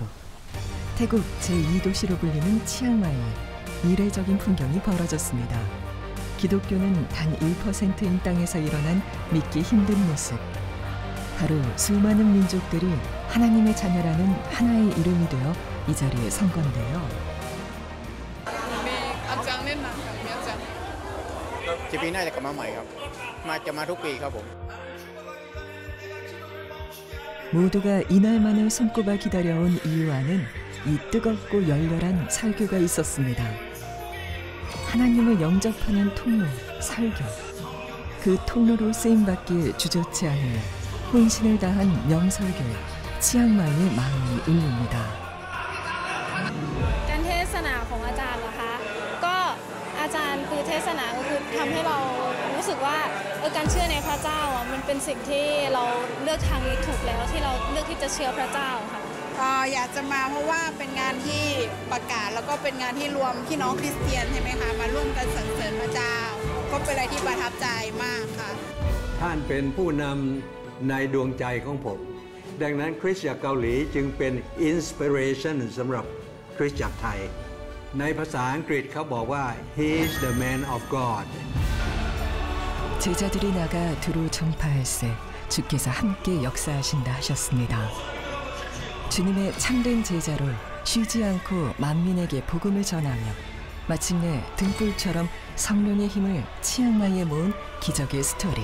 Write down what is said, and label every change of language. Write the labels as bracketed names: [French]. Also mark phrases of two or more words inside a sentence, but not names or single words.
[Korean] 태국 제2도시로 불리는 치앙마이에 이례적인 풍경이 벌어졌습니다. 기독교는 단 1%인 땅에서 일어난 믿기 힘든 모습. 바로 수많은 민족들이 하나님의 자녀라는 하나의 이름이 되어 이 자리에 선 건데요. [Thai] ปีหน้าจะกลับมาใหม่ครับจะมาทุกปีครับผม [Korean] 모두가 이날만을 손꼽아 기다려온 이유 안은 이 뜨겁고 열렬한 설교가 있었습니다. 하나님을 영접하는 통로, 설교. 그 통로로 쓰임받길 주저치 않으며 혼신을 다한 명설교에 치앙마이의 마음이 울립니다. [Thai] การเทศนาของอาจารย์เหรอคะก็อาจารย์คือเทศนาก็คือทำให้เรารู้สึกว่าการเชื่อในพระเจ้ามันเป็นสิ่ง ที่เราเลือกทางนี้ถูกแล้วที่เราเลือกที่จะเชื่อพระเจ้าค่ะอยากจะมาเพราะว่าเป็นงานที่ประกาศแล้วก็เป็นงานที่รวมพี่น้องคริสเตียนใช่ไหมคะมาร่วมกันสรรเสริญพระเจ้าก็เป็นอะไรที่ประทับใจมากค่ะท่านเป็นผู้นำในดวงใจของผมดังนั้นคริสตจักรเกาหลีจึงเป็นอินสปิเรชันสำหรับคริสตจักรไทยในภาษาอังกฤษเขาบอกว่า [English] He is the man of God. [Korean] 제자들이 나가 두루 전파할세 주께서 함께 역사하신다 하셨습니다. 주님의 참된 제자로 쉬지 않고 만민에게 복음을 전하며 마침내 등불처럼 성령의 힘을 치앙마이에 모은 기적의 스토리.